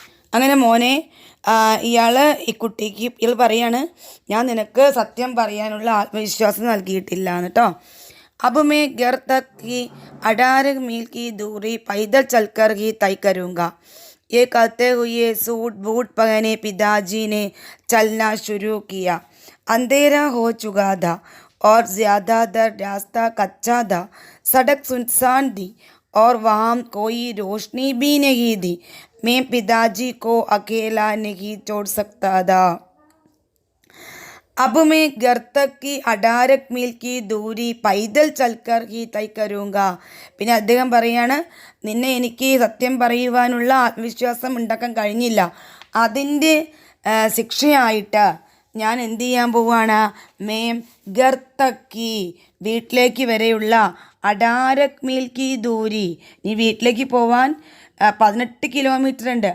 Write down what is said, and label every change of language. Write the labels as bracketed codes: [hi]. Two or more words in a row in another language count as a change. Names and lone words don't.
[ml] അങ്ങനെ മോനെ ഈ കുട്ടിക്ക് ഇയാൾ പറയാണ്, ഞാൻ നിനക്ക് സത്യം പറയാനുള്ള ആത്മവിശ്വാസം നൽകിയിട്ടില്ല കേട്ടോ. [hi] अब मैं घर तक की 18 मील की दूरी पैदल चलकर ही तय करूँगा। ये कहते हुए सूट बूट पहने पिताजी ने चलना शुरू किया। अंधेरा हो चुका था और ज़्यादातर रास्ता कच्चा था। सड़क सुनसान थी और वहाँ कोई रोशनी भी नहीं थी। मैं पिताजी को अकेला नहीं छोड़ सकता था। अब मैं घर तक की 18 मील की दूरी पैदल चलकर ही तय करूँगा. [ml] പിന്നെ അദ്ദേഹം പറയാണ്, നിന്നെ എനിക്ക് സത്യം പറയുവാനുള്ള ആത്മവിശ്വാസം ഉണ്ടാക്കാൻ കഴിഞ്ഞില്ല. അതിൻ്റെ ശിക്ഷയായിട്ട് ഞാൻ എന്ത് ചെയ്യാൻ പോവാണ്? [hi] मैं घर तक की, [ml] വീട്ടിലേക്ക് വരെയുള്ള [hi] 18 मील की दूरी, [ml] നീ വീട്ടിലേക്ക് പോവാൻ 18 കിലോമീറ്റർ ഉണ്ട്.